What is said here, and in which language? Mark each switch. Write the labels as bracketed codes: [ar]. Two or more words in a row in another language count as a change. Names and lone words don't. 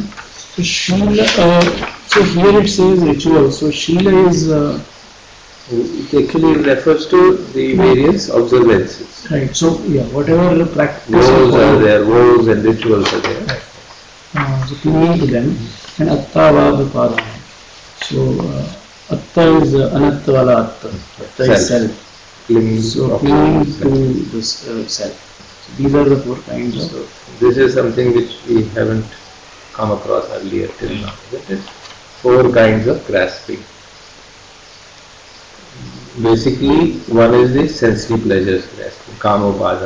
[en] So, Shila, so here it says ritual. So, Shila is It actually refers to the various observances. Right. So yeah, whatever practice Vows are there, vows and rituals are there. So clinging to them, and [pi] attavad upadana. [en] So atta is [pi] anatta wala atta. [en] Atta is self. Clinging So clinging to this self. So these are the 4 kinds of. So this is something which we haven't come across earlier till now. That is 4 kinds of grasping. Basically, one is the sensory pleasures grasping, [pi] kama upadana.